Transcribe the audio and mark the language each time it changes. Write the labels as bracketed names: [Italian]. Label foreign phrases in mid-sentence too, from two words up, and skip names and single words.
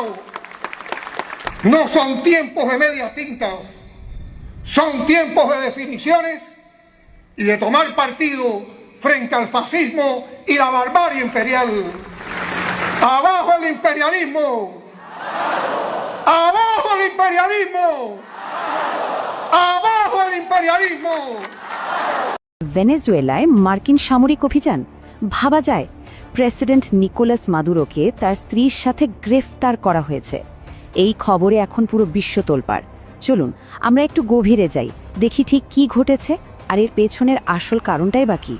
[Spanish] No son tiempos de medias tintas, son tiempos de definiciones y de tomar partido frente al fascismo y la barbarie imperial. ¡Abajo el imperialismo! ¡Abajo el imperialismo! ¡Abajo el imperialismo! [Bangla] ভেনেজুয়েলায় মার্কিন সামরিক অভিযান ভাবা যায়। প্রেসিডেন্ট নিকোলাস মাদুরোকে তার স্ত্রীর সাথে গ্রেফতার করা হয়েছে। এই খবরে এখন পুরো বিশ্ব তোলপাড়। চলুন আমরা একটু গভীরে যাই, দেখি ঠিক কি ঘটেছে আর এর পেছনের আসল কারণটাই বা কী।